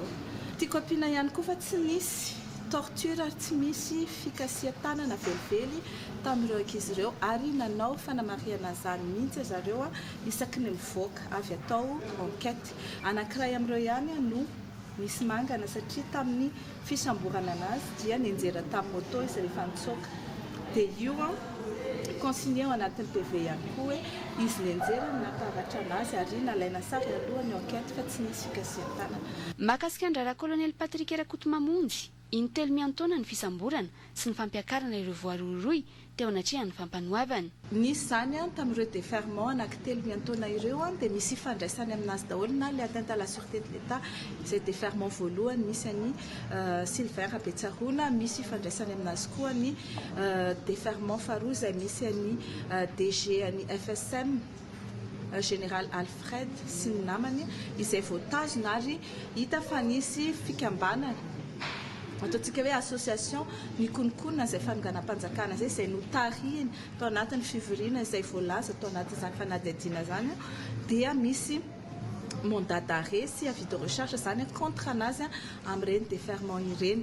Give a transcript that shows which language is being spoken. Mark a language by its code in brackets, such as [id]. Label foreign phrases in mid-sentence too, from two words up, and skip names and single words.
[mg] Tiako ampiana ihany koa fa tsy misy torture ary tsy misy fikasihan-tanana velively tamin'ireo ankizy ireo ary nanao fanamariana zany mihitsy zareo isaky ny mivoaka avy atao enquête anankiray amin'ireo ihany no misy mangana satria tamin'ny fisamborana anazy dia nenjera tamin'ny moto izy rehefa nitsoaka dia io consigné ao anatin'ny PV ihany koa hoe izy nenjera naparatra anazy ary nalaina sary aloha ny enquête fa tsy nisy fikasihan-tanana. Mahakasika ny raharaha colonel Patrick Rakotomamonjy intelo miantaona ny fisamborana sy ny fampiakarana ireo voaroroy teo anatrehany fampanoavana. Nisy zany tamin'ireo déferment anankitelo miantaona ireo dia misy ifandraisany aminazy daholo na [fr] le atteinte à la sûreté de l'État [mg] izay déferment voalohany misy any Sylvain Rabetsarona misy ifandraisany aminazy koa ny déferment faharoa izay misy any DG any FSM Général Alfred sy ny namany izay voatazona ary hita fa nisy fikambanana ataontsika hoe association nikononkonona izay fanonganam-panjakana izay notarihiny tao anatin'ny fivoriana izay voalaza tao anatin'izany fanadihadiana zany dia misy [fr] mandat d'arrêt [mg] sy [fr] avis de recherche [mg] zany contre anazy amin'ireny déferment ireny.